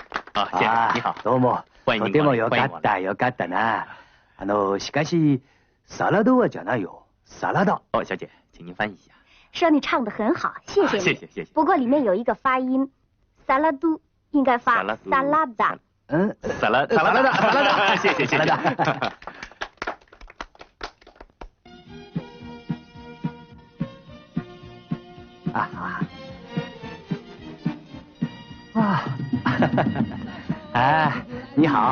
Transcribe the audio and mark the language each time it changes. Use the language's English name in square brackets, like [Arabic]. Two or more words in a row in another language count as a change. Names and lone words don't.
[Chinese] 啊，先生你好， [Japanese] どうも。 [Chinese] 欢迎您 [Japanese] とてもよ [Chinese] 光临。 [Japanese] かったよかったな。しかしサラダはじゃないよ。サラダ。 [Chinese] 哦，小姐，请您翻译一下。说你唱得很好，谢谢你。谢谢。不过里面有一个发音，萨拉都应该发萨拉达。萨拉达，谢谢。你好。